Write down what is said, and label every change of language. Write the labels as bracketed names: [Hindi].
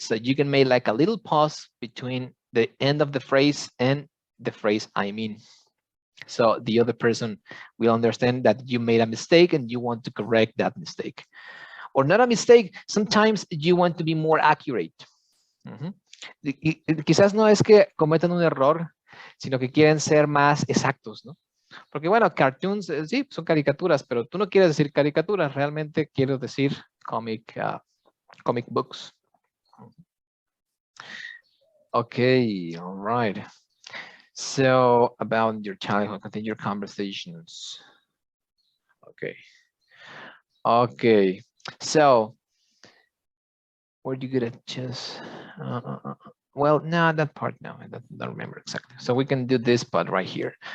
[English] So you can make like a little pause between the end of the phrase and the phrase I mean. So the other person will understand that you made a mistake and you want to correct that mistake. Or not a mistake, sometimes you want to be more accurate. Ujú. [Spanish] Quizás no es que cometan un error, sino que quieren ser más exactos, ¿no? Porque bueno, cartoons, sí, son caricaturas, pero tú no quieres decir caricaturas, realmente quieres decir comic books. [English] Okay, all right. So about your childhood, continue your conversations. Okay. Okay. So, where do you get at chess? Well, no, that part, no, I don't remember exactly. So we can do this part right here.